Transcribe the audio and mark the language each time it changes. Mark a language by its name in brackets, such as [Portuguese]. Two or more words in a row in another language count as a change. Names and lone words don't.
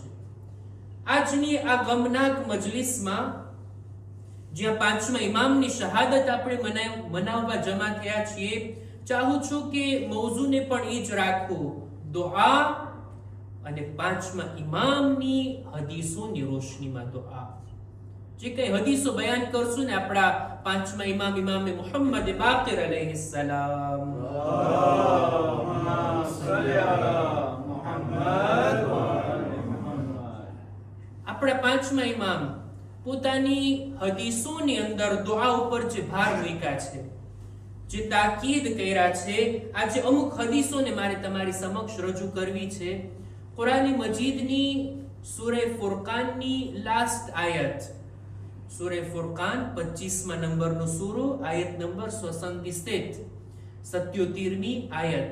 [Gujarati] આજની આ ગમનાક મજલિસમાં જ્યાં 5મા ઇમામની શહાદત આપણે મનાવવા જમા થયા છીએ, ચાહું છું કે મૌઝૂને પણ એ જ રાખું, દુઆ અને 5મા ઇમામની હદીસોની રોશનીમાં દુઆ. જે કઈ હદીસો બયાન કરશું ને આપણા 5મા ઇમામ ઇમામે મુહમ્મદ બાકિર અલૈહિસ્સલામ, [Arabic] اللهم صل على محمد وآل محمد. [Gujarati] આપણા 5મા ઇમામ પોતાની હદીસોની અંદર દુઆ ઉપર જે ભાર મૂક્યા છે, જે તાકીદ કર્યા છે, આજે અમુક હદીસોને મારે તમારી સમક્ષ રજૂ કરવી છે. કુરાન મજીદની સૂરે ફુરકાનની લાસ્ટ આયત સૂરે ફુરકાન 25મા નંબરનો સૂરો, આયત નંબર 77મી આયત.